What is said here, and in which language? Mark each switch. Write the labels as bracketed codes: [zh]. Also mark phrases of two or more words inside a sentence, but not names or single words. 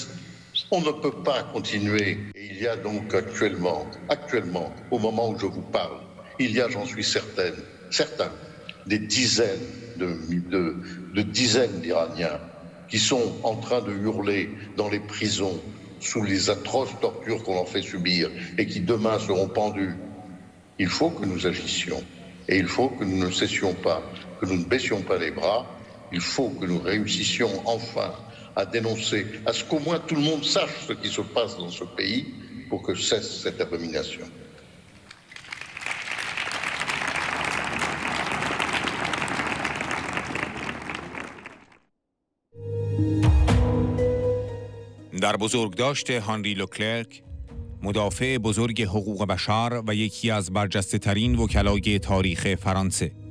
[fr] On ne peut pas continuer. Et il y a donc actuellement, au moment où je vous parle, il y a, j'en suis certains, des dizaines de dizaines d'Iraniens qui sont en train de hurler dans les prisons sous les atroces tortures qu'on leur fait subir et qui demain seront pendus. Il faut que nous agissions et il faut que nous ne cessions pas, que nous ne baissions pas les bras. Il faut que nous réussissions enfin à dénoncer, à ce qu'au moins tout le monde sache ce qui se passe dans ce pays pour que cesse cette abomination. [fa] در بزرگداشت هانری لوکلرک، مدافع بزرگ حقوق بشر و یکی از برجسته‌ترین وکلای تاریخ فرانسه.